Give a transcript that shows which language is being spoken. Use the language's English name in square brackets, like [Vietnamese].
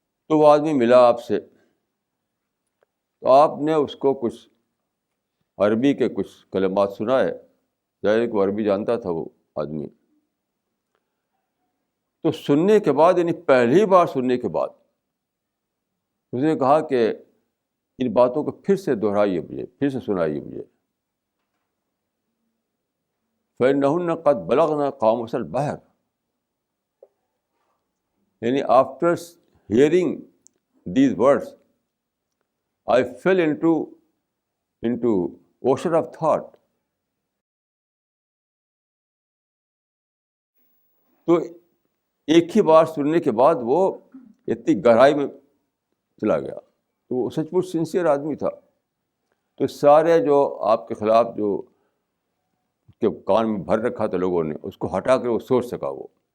[Urdu] تو وہ آدمی ملا آپ سے، تو آپ نے اس کو کچھ عربی کے کچھ کلمات سنائے. ظاہر کہ وہ عربی جانتا تھا وہ آدمی. تو سننے کے بعد، یعنی پہلی بار سننے کے بعد، اس نے کہا کہ ان باتوں کو پھر سے دہرائیے مجھے، پھر سے سنائیے مجھے. [Arabic] فَإِنَّهُنَّ قَدْ بَلَغْنَا قَامُوسَ الْبَحْرِ، [English] یعنی after hearing these words I fell into ocean of thought. [Urdu] تو ایک ہی بار سننے کے بعد وہ اتنی گہرائی میں چلا گیا. تو وہ سچ مچ سنسیئر آدمی تھا. تو سارے جو آپ کے خلاف جو کے کان میں بھر رکھا تھا لوگوں نے، اس کو ہٹا کر وہ سوچ سکا وہ.